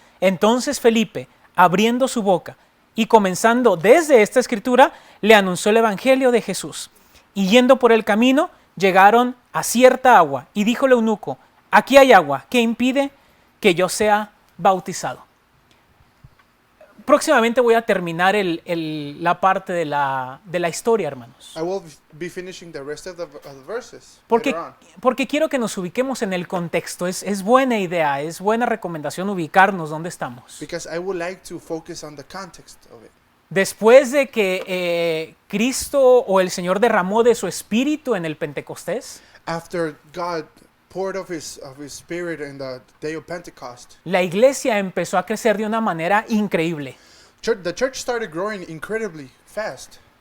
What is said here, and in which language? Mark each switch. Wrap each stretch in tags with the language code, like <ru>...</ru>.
<es>Entonces Felipe, abriendo su boca y comenzando desde esta escritura, le anunció el evangelio de Jesús. Y yendo por el camino, llegaron a cierta agua, y dijo el eunuco: aquí hay agua, ¿qué impide que yo sea bautizado? Próximamente voy a terminar la parte de la historia, hermanos.</es> <en>I will be finishing the rest of the verses</en> <es>Porque,</es> <en>later on.</en> <es>porque quiero que nos ubiquemos en el contexto. Es buena idea, es buena recomendación ubicarnos donde estamos.</es> <en>Because I would like to focus on the context of it.</en> <es>Después de que Cristo o el Señor derramó de su espíritu en el Pentecostés,</es> <en>After God poured of his spirit in the day of Pentecost,</en> <es>la iglesia empezó a crecer de una manera increíble.</es> <en>the church started growing incredibly fast.</en>